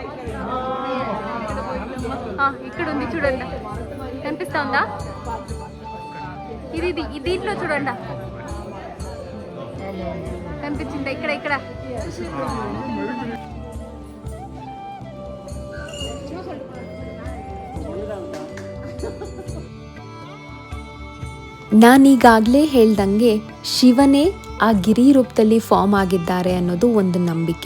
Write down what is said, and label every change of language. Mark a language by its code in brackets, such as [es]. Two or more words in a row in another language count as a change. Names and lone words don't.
[te] ఈ కడుంది చూడండి, కనిపిస్తుందా? ఇది దీంట్లో చూడండి, కనిపించిందా? ఇక్కడ [kn] ನಾನೀಗಾಗಲೇ ಹೇಳ್ದಂಗೆ ಶಿವನೇ ಆ ಗಿರಿ ರೂಪದಲ್ಲಿ ಫಾರ್ಮ್ ಆಗಿದ್ದಾರೆ ಅನ್ನೋದು ಒಂದು ನಂಬಿಕೆ.